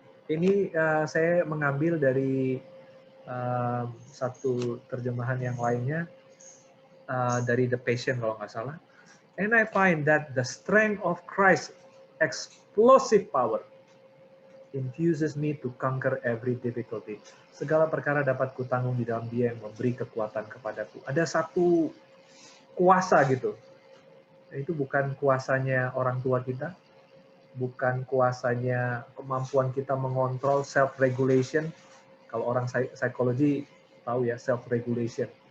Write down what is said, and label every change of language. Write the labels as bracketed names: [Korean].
[Indonesian] Ini saya mengambil dari satu terjemahan yang lainnya, dari The Passion kalau nggak salah. [English] And I find that the strength of Christ's explosive power infuses me to conquer every difficulty. [Indonesian] Segala perkara dapat kutanggung di dalam Dia yang memberi kekuatan kepadaku. Ada satu kuasa gitu. Itu bukan kuasanya orang tua kita, bukan kuasanya kemampuan kita mengontrol self-regulation. Kalau orang psikologi tahu ya, self-regulation.